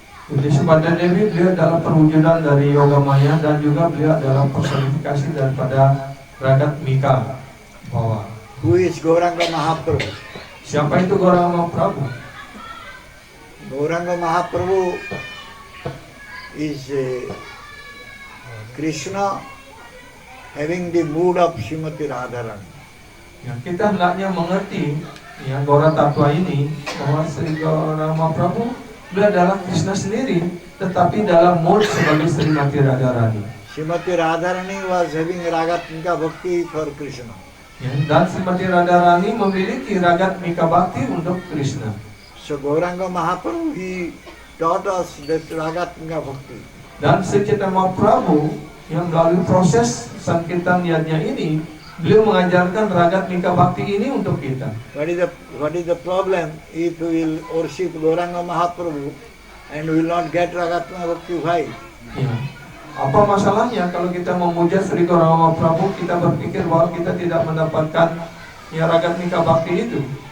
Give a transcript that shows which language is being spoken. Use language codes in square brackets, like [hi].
[id] Jadi Subhadra Devi beliau adalah perwujudan dari Yogamaya dan juga beliau adalah personifikasi daripada Ragatmika Bhava. [en] Who is Gauranga Mahaprabhu? [id] Siapa itu Gauranga Mahaprabhu? [en] Gauranga Mahaprabhu is Krishna having the mood of Srimati Radharani. [id] Ya, kita hendaknya mengerti ya Gaura Tatwa ini bahwa Sri Gauranga Mahaprabhu beliau adalah Krishna sendiri, tetapi dalam mood sebagai Srimati Radharani. [en] Srimati Radharani was having Ragatmika Bhakti for Krishna. [id] Ya, dan Srimati Radharani memiliki Ragatmika Bhakti untuk Krishna. [en] So Gauranga Mahaprabhu, he taught us that Ragatmika Bhakti. [id] Dan Sri Chaitanya Mahaprabhu yang melalui proses Sankirtan Yajna ini, beliau mengajarkan Ragatmika Bhakti ini untuk kita. [en] What is the problem if we will worship Gauranga Mahaprabhu and we will not get Ragatmika Bhakti? Why? [id] Ya. Apa masalahnya kalau kita memuja Sri Gauranga Mahaprabhu, kita berpikir bahwa kita tidak mendapatkan ya Ragatmika Bhakti itu?